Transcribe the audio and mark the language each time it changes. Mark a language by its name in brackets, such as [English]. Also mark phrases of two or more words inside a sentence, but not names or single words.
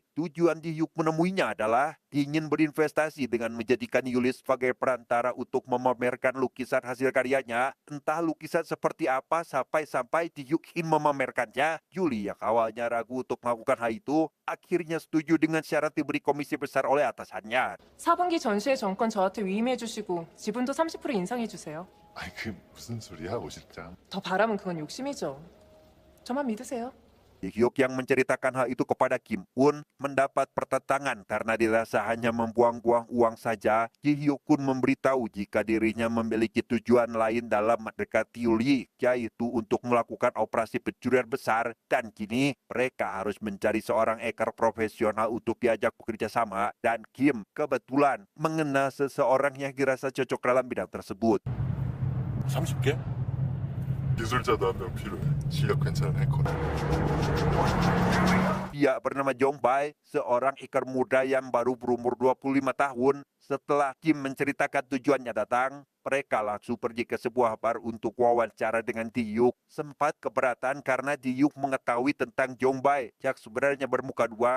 [Indonesian] Tujuan Ji-hyuk menemuinya adalah ingin berinvestasi dengan menjadikan Yuli sebagai perantara untuk memamerkan lukisan hasil karyanya. Entah lukisan seperti apa sampai Ji-hyuk ingin memamerkannya. Yuli yang awalnya ragu untuk melakukan hal itu, akhirnya setuju dengan syarat diberi komisi besar oleh atasannya. [Korean] 4분기 전시회 정권 저한테 위임해 주시고 지분도 30% 인상해 주세요. 아니 그게 무슨 소리야, 오 실장. 더 바라면 그건 욕심이죠. 저만 믿으세요. [Indonesian] Ji-hyuk yang menceritakan hal itu kepada Kim pun mendapat pertentangan karena dirasa hanya membuang-buang uang saja. Ji-hyuk pun memberitahu jika dirinya memiliki tujuan lain dalam mendekati Yuli, yaitu untuk melakukan operasi pencurian besar. Dan kini mereka harus mencari seorang hacker profesional untuk diajak bekerja sama. Dan Kim kebetulan mengenal seseorang yang dirasa cocok dalam bidang tersebut. [Korean] 30개? 기술자도 한 명 필요해. 실력 괜찮은 해커다. [Indonesian] Dia bernama Jong-bae, seorang hacker muda yang baru berumur 25 tahun. Setelah Kim menceritakan tujuannya datang, mereka langsung pergi ke sebuah bar untuk wawancara dengan Ji-hyuk. Sempat keberatan karena Ji-hyuk mengetahui tentang Jong-bae yang sebenarnya bermuka dua.